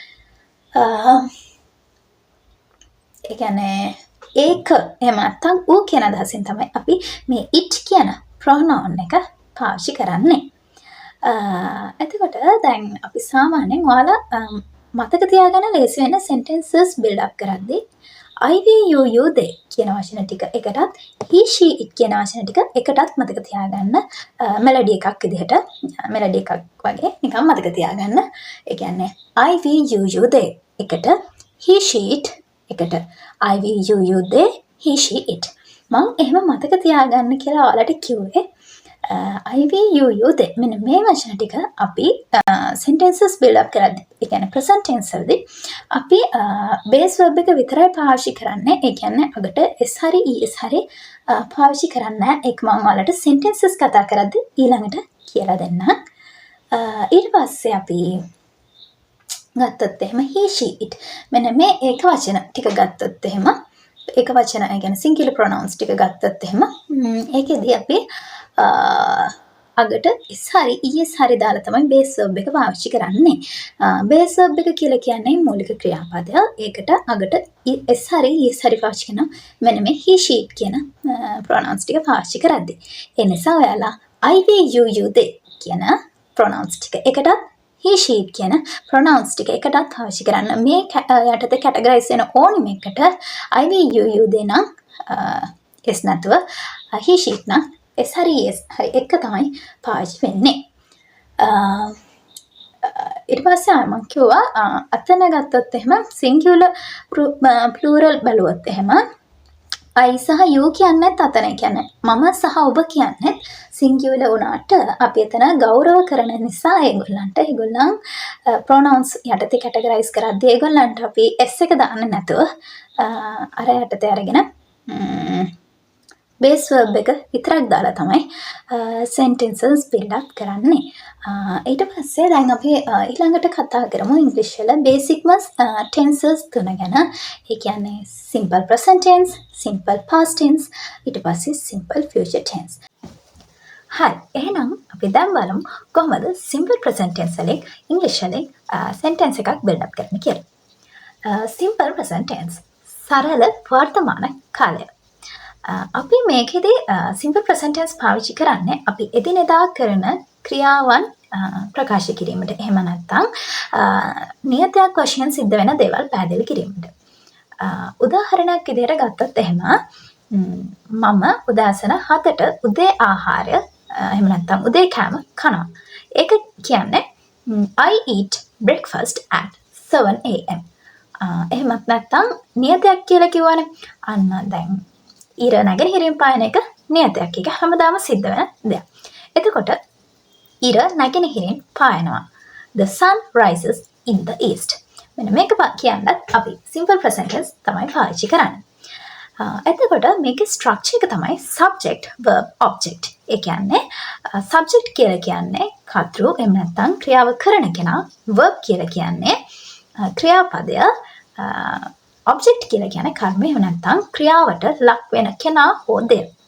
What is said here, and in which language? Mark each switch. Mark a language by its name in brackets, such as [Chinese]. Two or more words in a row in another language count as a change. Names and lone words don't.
[Sinhala] ඒ කියන්නේ ඒක එහෙම නැත්නම් ඌ කියන අදහසින් තමයි අපි මේ it කියන pronoun එක පාවිච්චි කරන්නේ. එතකොට දැන් අපි සාමාන්‍යයෙන් ඔයාලා මතක තියාගන්න ලේසි වෙන [English] sentences build up [Sinhala] කරද්දී [English] I, we, you, they [Sinhala] කියන වචන ටික එකටත් [English] he, she, it [Sinhala] කියන වචන ටික එකටත් මතක තියාගන්න මෙලඩි එකක් විදිහට මෙලඩි එකක් වගේ නිකන් මතක තියාගන්න. ඒ කියන්නේ [English] I, we, you, they එකට he, she, it එකට I, we, you, they, he, she, it. [Sinhala] මම එහෙම මතක තියාගන්න කියලා ඔයාලට කිව්වේ [English] I, we, you, they [Sinhala] මෙන්න මේ වචන ටික අපි [English] sentences build up [Sinhala] කරද්දී ඒ කියන්නේ [English] present tense [Sinhala] වලදී අපි base verb එක විතරයි පාවිච්චි කරන්නේ. ඒ කියන්නේ අගට s හරි es හරි පාවිච්චි කරන්නේ නැහැ. ඒක මම ඔයාලට sentences කතා කරද්දී ඊළඟට කියලා දෙන්නම්. ඊට පස්සේ අපි ගත්තොත් එහෙම [English] he, she, it [Sinhala] මෙන්න මේ ඒක වචන ටික ගත්තොත් එහෙම ඒක වචන ඒ කියන්නේ [English] singular pronouns [Sinhala] ටික ගත්තොත් එහෙම ඒකෙදී අපි අගට s හරි es හරි දාලා තමයි [English] base verb [Sinhala] එක පාවිච්චි කරන්නේ. [English] base verb [Sinhala] එක කියලා කියන්නේ මූලික ක්‍රියාපදය. ඒකට අගට s හරි es හරි පාවිච්චි කරනවා. මෙන්න මේ [English] he she [Sinhala] කියන pronouns ටික පාවිච්චි කරද්දී. ඒ නිසා ඔයාලා [English] I we you they [Sinhala] කියන pronouns ටික එකටත් [English] he she [Sinhala] කියන pronouns ටික එකටත් පාවිච්චි කරන්න. මේ යටතේ categorize වෙන ඕනිම එකට [English] I we you they [Sinhala] නම් s නැතුව [English] he she [Sinhala] නම් s හරි es හරි එක තමයි පාවිච්චි වෙන්නේ. ඊට පස්සේ මම කිව්වා අතන ගත්තොත් එහෙම [English] singular plural [Sinhala] බලුවොත් එහෙම I සහ you කියන්නේත් අතන කියන්නේ මම සහ ඔබ කියන්නේ singular වුණාට අපි එතන ගෞරව කරන නිසා ඒගොල්ලන් pronouns යටතේ categorize කරද්දී ඒගොල්ලන්ට අපි s එක දාන්න නැතුව අර යටතේ අරගෙන [English] base verb [Sinhala] එක විතරක් දාලා තමයි [English] sentences build up [Sinhala] කරන්නේ. ඊට පස්සේ දැන් අපි ඊළඟට කතා කරමු ඉංග්‍රීසි වල [English] basic tenses [Sinhala] තුන ගැන. ඒ කියන්නේ [English] simple present tense, simple past tense, [Sinhala] ඊට පස්සේ [English] simple future tense. [Sinhala] හරි. එහෙනම් අපි දැන් බලමු කොහොමද [English] simple present tense [Sinhala] වලින් ඉංග්‍රීසි වලින් sentence එකක් [English] build up [Sinhala] කරන්න කියලා. [English] simple present tense [Sinhala] සරල වර්තමාන කාලය. අපි මේකෙදී [English] simple present tense [Sinhala] පාවිච්චි කරන්නේ අපි එදිනෙදා කරන ක්‍රියාවන් ප්‍රකාශ කිරීමට. එහෙම නැත්නම් නියතයක් වශයෙන් සිද්ධ වෙන දේවල් පැහැදිලි කිරීමට. උදාහරණයක් විදිහට ගත්තොත් එහෙම මම උදෑසන 7ට උදේ ආහාරය එහෙම නැත්නම් උදේ කෑම කනවා. ඒක කියන්නේ [English] I eat breakfast at 7 am. [Sinhala] එහෙමත් නැත්නම් නියතයක් කියලා කිව්වනේ. අන්න දැන් ඉර නැගෙනහිරින් පායන එක නියතයක්. ඒක හැමදාම සිද්ධ වෙන දෙයක්. එතකොට ඉර නැගෙනහිරින් පායනවා. [English] The sun rises in the east. [Sinhala] මෙන්න මේක කියන්නත් අපි [English] simple present tense [Sinhala] තමයි පාවිච්චි කරන්නේ. එතකොට මේකේ structure එක තමයි [English] subject verb object. [Sinhala] ඒ කියන්නේ subject කියලා කියන්නේ කර්තෘ එහෙම නැත්නම් ක්‍රියාව කරන කෙනා. verb කියලා කියන්නේ ක්‍රියාපදය. object කියලා කියන්නේ කර්මය එහෙම නැත්නම් ක්‍රියාවට ලක් වෙන කෙනා හෝ දේ.